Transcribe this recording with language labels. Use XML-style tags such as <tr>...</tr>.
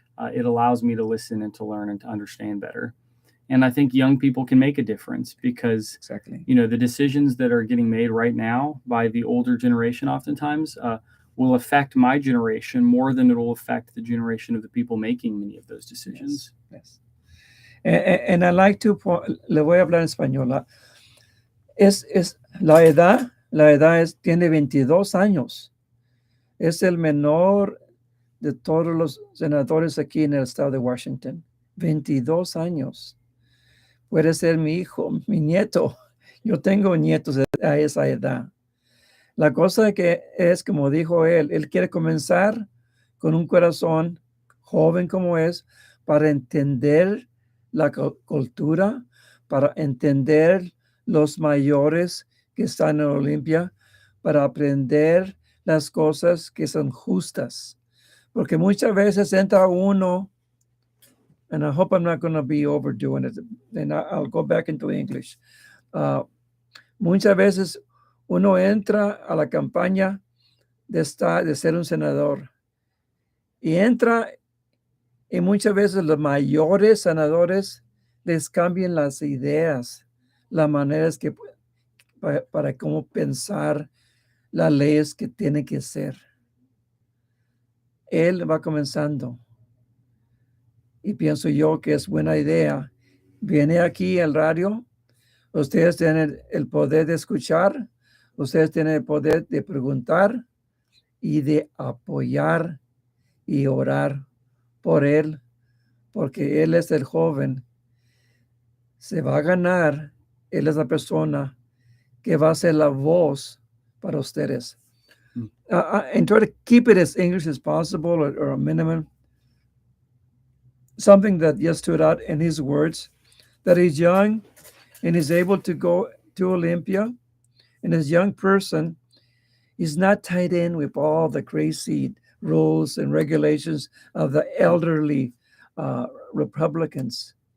<en>It allows me to listen and to learn and to understand better. And I think young people can make a difference because, Exactly. The decisions that are getting made right now by the older generation oftentimes will affect my generation more than it will affect the generation of the people making many of those decisions. Yes. And I like to,</en> <es>le voy a hablar en español. Es la edad tiene 22 años. Es el menor de todos los senadores aquí en el estado de Washington. 22 años. Puede ser mi hijo, mi nieto. Yo tengo nietos a esa edad. La cosa que es, como dijo él quiere comenzar con un corazón joven como es, para entender la cultura, para entender los mayores que están en Olimpia, para aprender las cosas que son justas. Porque muchas veces entra uno,</es> <en>and I hope I'm not going to be overdoing it, and I'll go back into English.</en> <es>Muchas veces uno entra a la campaña de ser un senador y entra, y muchas veces los mayores senadores les cambian las ideas, las maneras para cómo pensar, las leyes que tienen que ser. Él va comenzando. Y pienso yo que es buena idea. Viene aquí al radio, Ustedes tienen el poder de escuchar, ustedes tienen el poder de preguntar y de apoyar y orar por él, porque él es el joven. Se va a ganar, él es la persona que va a ser la voz para ustedes.</es> <en>And try to keep it as English as possible, or a minimum. Something that just stood out in his words, that he's young and is able to go to Olympia. And as a young person, he's not tied in with all the crazy rules and regulations of the elderly Republicans.</en>